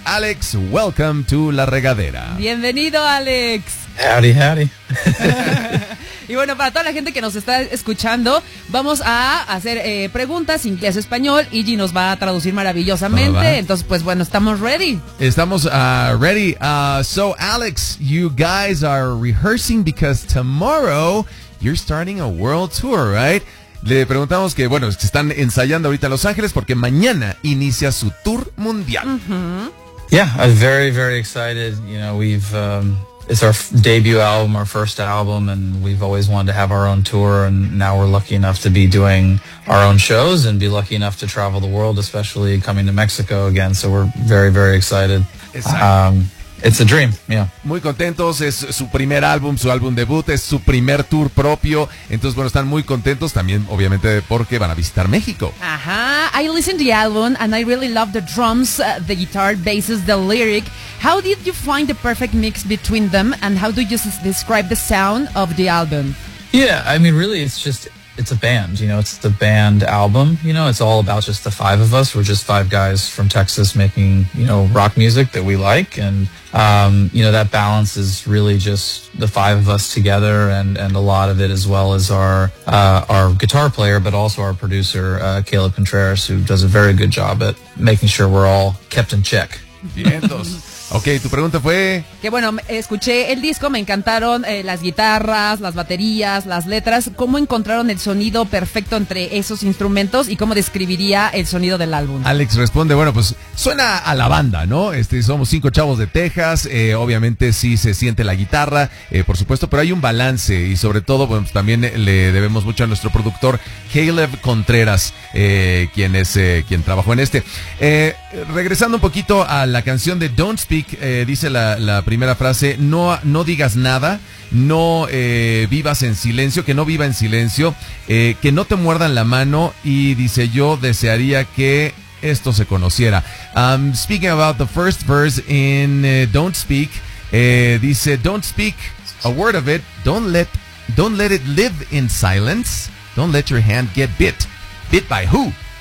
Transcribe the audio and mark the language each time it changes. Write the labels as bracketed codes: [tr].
[en] Alex, welcome to La Regadera. [es] Bienvenido, Alex. [en] Howdy, howdy. [es] Y bueno, para toda la gente que nos está escuchando, vamos a hacer preguntas inglés español y Gigi nos va a traducir maravillosamente. Uh-huh. Entonces, pues bueno, estamos ready. Estamos ready. [en] So, Alex, you guys are rehearsing because tomorrow you're starting a world tour, right? [es] Le preguntamos que, bueno, están ensayando ahorita en Los Ángeles porque mañana inicia su tour mundial. [en] Uh-huh. Yeah, I'm very, very excited. You know, we've... It's our debut album, our first album, and we've always wanted to have our own tour, and now we're lucky enough to be doing our own shows and be lucky enough to travel the world, especially coming to Mexico again, so we're very, very excited. It's a dream, yeah. [es] Muy contentos, es su primer álbum, su álbum debut, es su primer tour propio, entonces, bueno, están muy contentos también, obviamente, porque van a visitar México. [en] Ajá, I listened to the album, and I really love the drums, the guitar, basses, the lyric. How did you find the perfect mix between them, and how do you describe the sound of the album? Yeah, I mean, really, it's just, it's a band, you know, it's the band album, you know, it's all about just the five of us. We're just five guys from Texas making, you know, rock music that we like, and, you know, that balance is really just the five of us together, and a lot of it as well as our guitar player, but also our producer, Caleb Contreras, who does a very good job at making sure we're all kept in check. [es] Ok, tu pregunta fue... Que bueno, escuché el disco, me encantaron las guitarras, las baterías, las letras. ¿Cómo encontraron el sonido perfecto entre esos instrumentos y cómo describiría el sonido del álbum? Alex responde, bueno, pues suena a la banda, ¿no? Somos cinco chavos de Texas, obviamente sí se siente la guitarra, por supuesto, pero hay un balance y sobre todo, bueno, pues también le debemos mucho a nuestro productor Caleb Contreras, quien trabajó en este. Regresando un poquito a la canción de Don't Speak, dice la primera frase, no digas nada, no vivas en silencio, que no viva en silencio, que no te muerdan la mano, y dice, yo desearía que esto se conociera. [en] Speaking about the first verse in Don't Speak, [es] dice, [en] don't speak a word of it, don't let it live in silence, don't let your hand get bit by who?